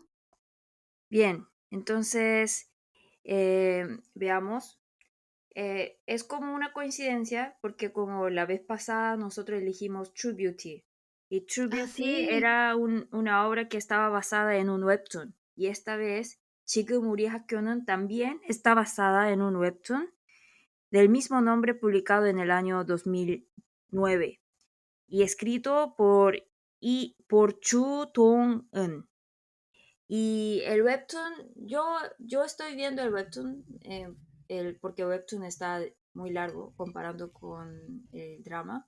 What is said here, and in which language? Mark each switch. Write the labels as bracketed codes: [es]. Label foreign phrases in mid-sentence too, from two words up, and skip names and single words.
[es] Bien, entonces veamos. Es como una coincidencia porque como la vez pasada nosotros elegimos True Beauty y True Ah, Beauty sí. era una obra que estaba basada en un webtoon y esta vez 지금 우리 학교는 también está basada en un webtoon del mismo nombre publicado en el año 2009 y escrito por Chu Dong-eun. Y el webtoon, yo estoy viendo el webtoon, porque el webtoon está muy largo comparando con el drama.